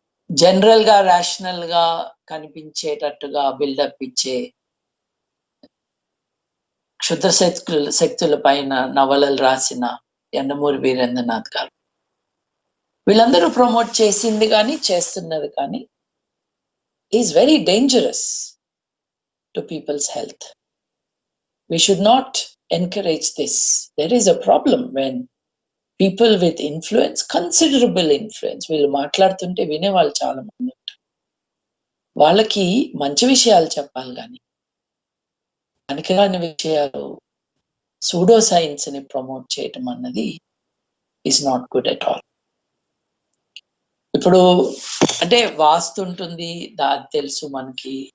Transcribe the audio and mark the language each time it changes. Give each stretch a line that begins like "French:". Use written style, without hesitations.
Telugu: జనరల్‌గా రేషనల్‌గా కనిపించేటట్టుగా బిల్డప్ ఇచ్చే క్షుద్ర శక్తుల పైన నవలలు రాసిన యండమూరి వీరేంద్రనాథ్ గారు. వీళ్ళందరూ ప్రమోట్ చేసింది కానీ, చేస్తున్నది కానీ
English: Is very dangerous to people's health. We should not encourage this. There is a problem when people with influence, considerable influence,
Telugu: వీళ్ళు మాట్లాడుతుంటే వినేవాళ్ళు చాలా మంది ఉంటారు. వాళ్ళకి మంచి విషయాలు చెప్పాలి గాని, పనికిరాని విషయాలు సూడో సైన్స్‌ని ప్రమోట్ చేయటం అన్నది
English: Is not good at all.
Telugu: ఇప్పుడు అంటే వాస్తు ఉంటుంది, అది తెలుసు మనకి.